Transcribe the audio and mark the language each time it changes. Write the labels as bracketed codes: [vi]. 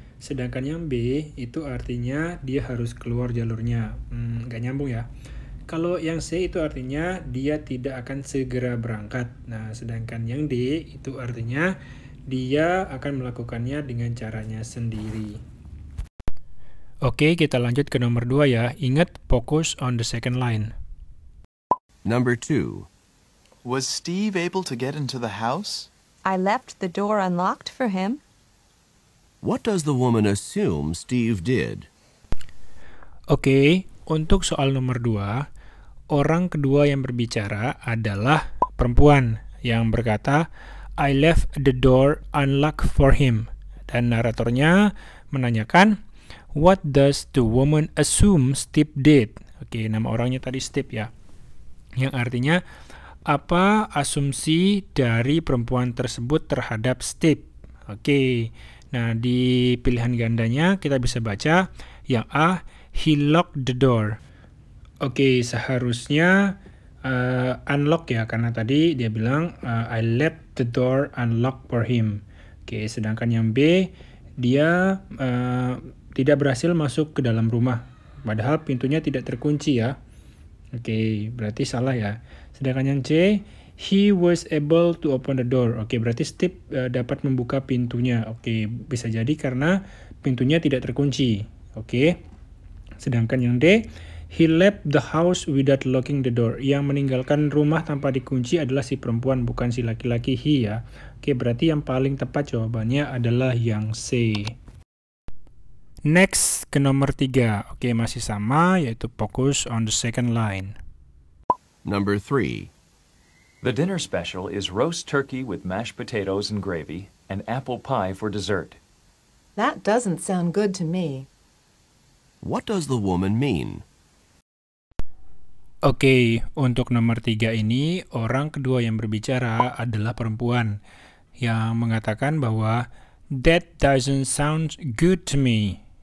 [id] Sedangkan yang B itu artinya dia harus keluar jalurnya. Nggak nyambung ya. Kalau yang C itu artinya dia tidak akan segera berangkat. Nah, sedangkan yang D itu artinya dia akan melakukannya dengan caranya sendiri. Oke, kita lanjut ke nomor 2 ya. Ingat, [en] focus on the second line. Number 2. Was Steve able to get into the house? I left the door unlocked for him. What does the woman assume Steve did? [id] Oke, untuk soal nomor 2, orang kedua yang berbicara adalah perempuan yang berkata, [en] I left the door unlocked for him. [id] Dan naratornya menanyakan, [en] what does the woman assume Steve did? [id] Oke, nama orangnya tadi Steve ya. Yang artinya, apa asumsi dari perempuan tersebut terhadap Steve? Oke, nah di pilihan gandanya kita bisa baca yang A, [en] he locked the door. [id] Oke, seharusnya unlock ya, karena tadi dia bilang [en] I left the door unlocked for him. [id] Oke, sedangkan yang B, dia tidak berhasil masuk ke dalam rumah, padahal pintunya tidak terkunci ya. Oke, berarti salah ya. Sedangkan yang [en] C, he was able to open the door. [id] Oke, berarti Steve dapat membuka pintunya. Oke, bisa jadi karena pintunya tidak terkunci. Oke. Sedangkan yang [en] D, he left the house without locking the door. [id] Yang meninggalkan rumah tanpa dikunci adalah si perempuan, bukan si laki-laki he ya. Oke, berarti yang paling tepat jawabannya adalah yang C. Next, ke nomor 3. Oke, masih sama, yaitu [en] focus on the second line. Number 3. The dinner special is roast turkey with mashed potatoes and gravy and apple pie for dessert. That doesn't sound good to me. What does the woman mean? [id] Oke, untuk nomor 3 ini, orang kedua yang berbicara adalah perempuan yang mengatakan bahwa [en] that doesn't sound good to me.